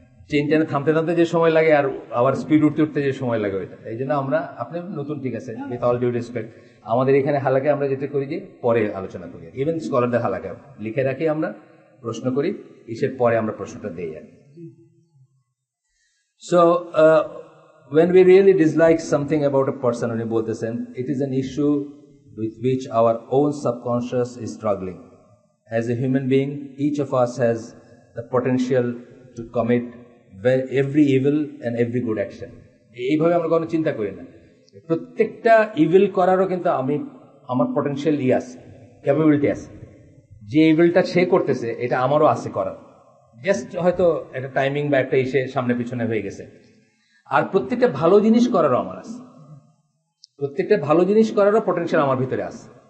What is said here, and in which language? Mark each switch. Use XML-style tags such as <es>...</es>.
<bn>Chain টেনে থামতে যে সময় লাগে আর আবার স্পিড উঠতে যে সময় লাগে ওইটা। এই জন্য আমরা, আপনি নতুন ঠিক আছে,</bn> <en>with all due respect,</en> <bn>আমাদের এখানে হালাকে আমরা যেটা করি যে পরে আলোচনা করি, ইভেন স্কলারদের হালাকে লিখে রাখি, আমরা প্রশ্ন করি, ইসের পরে আমরা প্রশ্নটা দিই আর।</bn> <en>So, when we really dislike something about a person,</en> <bn>উনি বলতেছেন,</bn> <en>it is an issue with which our own subconscious is struggling. As a human being, each of us has the potential to commit every evil and every good action.</en> <bn>এইভাবে আমরা কোনো চিন্তা করি না। প্রত্যেকটা evil করারও কিন্তু আমার পটেনশিয়াল আছে, ক্যাপাবিলিটি আছে। যে ইভিলটা সে করতেছে এটা আমারও আছে করার, জাস্ট হয়তো একটা টাইমিং বা একটা ইসে সামনে পিছনে হয়ে গেছে। আর প্রত্যেকটা ভালো জিনিস করারও আমার আছে, প্রত্যেকটা ভালো জিনিস করারও পটেনশিয়াল আমার ভিতরে আছে।</bn>